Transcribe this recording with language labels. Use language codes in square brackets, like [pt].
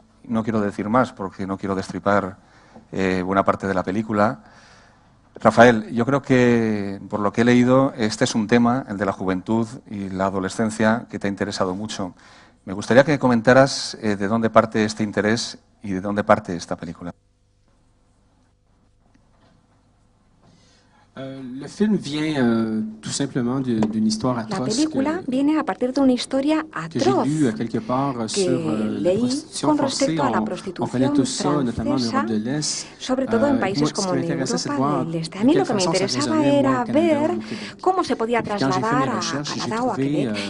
[es] No quiero decir más porque no quiero destripar buena parte de la película. Rafael, yo creo que, por lo que he leído, este es un tema, el de la juventud y la adolescencia, que te ha interesado mucho. Me gustaría que comentaras de dónde parte este interés y de dónde parte esta película. [fr] Le film vient tout simplement d'une histoire atroce. [es] La película viene a partir de una historia atroz que leí con respecto a la prostitución francesa, sobre todo en países como en Europa del Este. A mí lo que me interesaba era ver cómo se podía trasladar a Canadá o a Quebec.